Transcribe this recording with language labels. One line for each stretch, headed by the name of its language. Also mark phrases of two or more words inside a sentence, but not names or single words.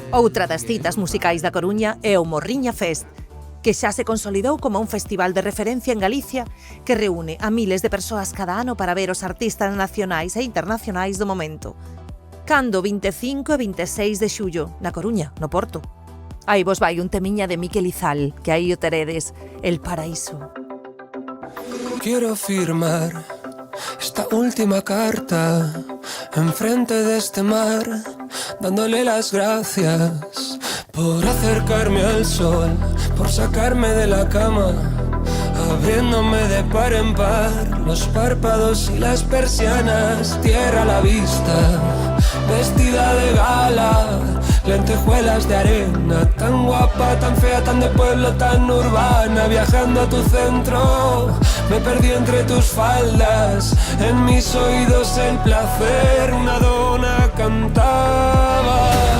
Galician: Outra das citas musicais da Coruña é o Morriña Fest, que xa se consolidou como un festival de referencia en Galicia que reúne a miles de persoas cada ano para ver os artistas nacionais e internacionais do momento. Cando 25 e 26 de xullo, na Coruña, no Porto. Aí vos vai un temiña de Miquel Izal, que aí o teredes, El Paraíso.
Spanish: Quiero firmar esta última carta enfrente de este mar, dándole las gracias por acercarme al sol, por sacarme de la cama, abriéndome de par en par los párpados y las persianas, tierra a la vista, vestida de gala, lentejuelas de arena, tan guapa, tan fea, tan de pueblo, tan urbana, viajando a tu centro, me perdí entre tus faldas, en mis oídos el placer, una dona cantaba.